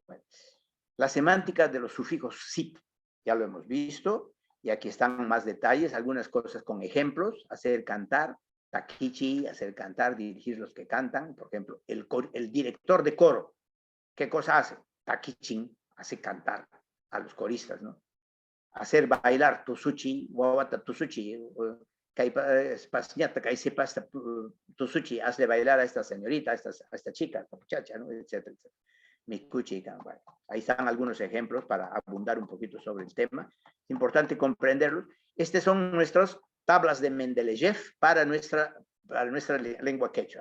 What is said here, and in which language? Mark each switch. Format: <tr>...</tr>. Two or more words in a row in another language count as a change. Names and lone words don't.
<es>Bueno, la semántica de los sufijos sit, ya lo hemos visto, y aquí están más detalles, algunas cosas con ejemplos, hacer cantar, takichi, hacer cantar, dirigir los que cantan, por ejemplo, el director de coro, ¿qué cosa hace? Takichin, hace cantar a los coristas, ¿no? Hacer bailar tusuchi,</es> <qu>wawata tusuchi, tusuchi,</qu> <es>hazle bailar a esta señorita, a esta chica, a esta muchacha, ¿no? Etcétera, etcétera. Mikuchi, bueno, ahí están algunos ejemplos para abundar un poquito sobre el tema. Es importante comprenderlos. Estas son nuestras tablas de Mendeleev para nuestra lengua quechua.</es>